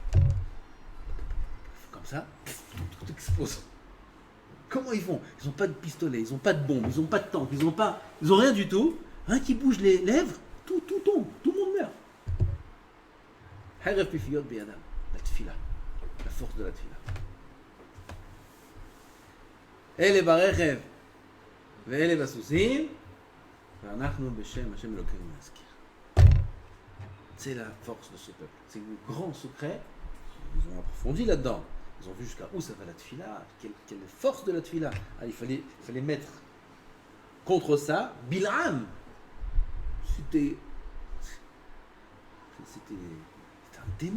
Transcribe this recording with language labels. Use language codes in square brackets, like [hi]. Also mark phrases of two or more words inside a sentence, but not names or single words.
[fr] Comme ça, tout explose. Comment ils font? Ils n'ont pas de pistolet, ils n'ont pas de bombe, ils n'ont pas de tank, ils ont rien du tout. Un qui bouge les lèvres, tout tombe, tout le monde meurt. La tfila, la force de la tfila. [he] אלה ברכב ואלה בסוסים ואנחנו בשם השם אלוקינו נזכיר. [fr] C'est la force de ce peuple. C'est le grand secret. Ils ont approfondi là-dedans. Ils ont vu jusqu'à où ça va la tfila, quelle force de la tfila. Ah, il fallait mettre contre ça Bil'am. C'était un démon.